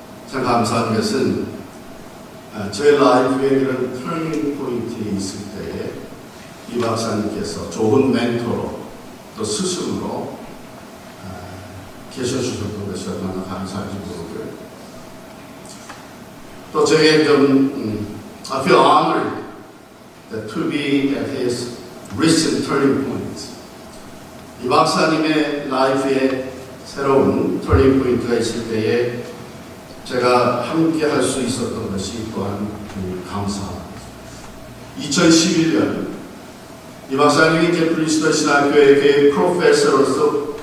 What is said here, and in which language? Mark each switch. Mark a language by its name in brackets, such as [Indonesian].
[Korean] 참 감사한 것은 제 라이프에 이런 터닝 포인트에 있을 때에 이 박사님께서 좋은 멘토로 또 스승으로 계셔주셨던 것이 얼마나 감사한지 모르고요. 또 제게 좀 [English] I feel honored to be at his recent turning point. [Korean] 이 박사님의 라이프에 새로운 터닝 포인트가 있을 때에 제가 함께 할 수 있었던 것이 또한 감사합니다. 2011년 이 박사님이 이제 프린스턴 신학교의 프로페서로서